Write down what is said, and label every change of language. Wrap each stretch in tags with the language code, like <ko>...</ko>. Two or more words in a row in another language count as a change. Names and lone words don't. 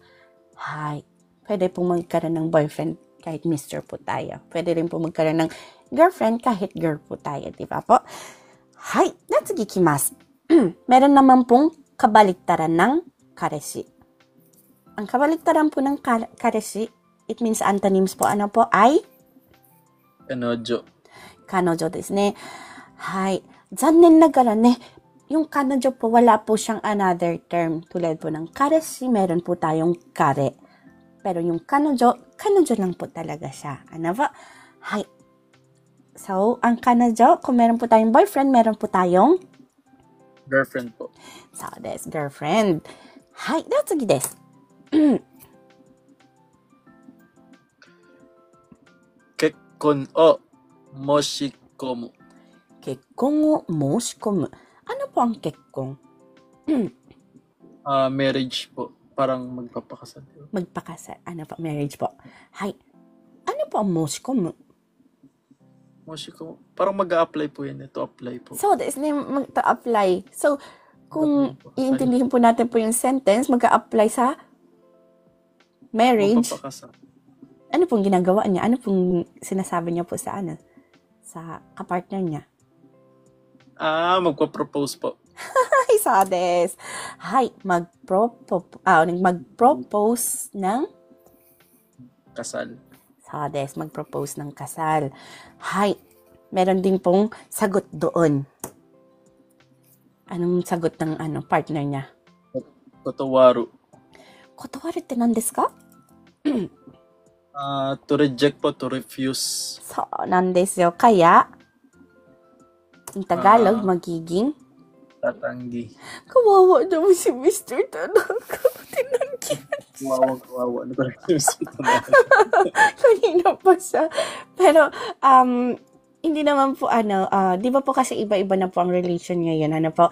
<tl>Hay, pwede po magkaroon ng boyfriend kahit Mr. po tayo. Pwede rin po magkaroon ng girlfriend kahit girl po tayo. Diba po? Hay,</tl> <ja>な次きます.</ja> <tl>Meron naman pong kabaliktaran ng kareshi. Ang kabaliktaran po ng kareshi, it means antonyms po, ay? Kanojo.</tl> <ja>彼女ですね.</ja> <tl>Hay.</tl> <ja>残念ながらね,</ja> <tl>yung kanojo po, wala po siyang</tl> <en>another term.</en> <tl>Tulad po ng kareshi, meron po tayong kare. Pero yung kanojo lang po talaga siya. Ano ba? Hay. So, ang kanojo, kung meron po tayong boyfriend, meron po tayong Girlfriend po.</tl> <ja>そうです, girlfriend. Hay. な次です. 結婚を申し込む. 結婚を申し込む.</ja> <tl>Ano po ang kekkon? Marriage po. Parang magpapakasal. Magpakasal. Ano po? Marriage po. Hay. Ano po ang moshikomu? Moshikomu. Parang mag-a-apply po yan. Ito apply po.</tl> <en>So, this name mag-apply.</en> <tl>So, kung iintindihin po natin po yung sentence, mag-a-apply sa marriage. Magpapakasal. Ano pong ginagawa niya? Ano pong sinasabi niya po sa sa kapartner niya? Magpa-propose po. Ay,</tl> <ja>そうです.</ja> <tl>Hay, mag-propose ng Kasal.</tl> <ja>そうです,</ja> <tl>mag-propose ng kasal. Hay, meron din pong sagot doon. Anong sagot ng partner niya? Kotowaru.</tl> <ja>断るって何ですか？</ja> <en>To reject po, to refuse. So,</en> <ja>なんですよ.</ja> <tl>Kaya,</tl> <en>in Tagalog,</en> <tl>magiging Tatanggi. kawawa naman si Mr. Tanaka. Tinanggihan Kawawa. Ano ba yung sito na? kanina pa siya. Pero, hindi naman po di ba po kasi iba-iba na po ang relation ngayon, ano po.</tl>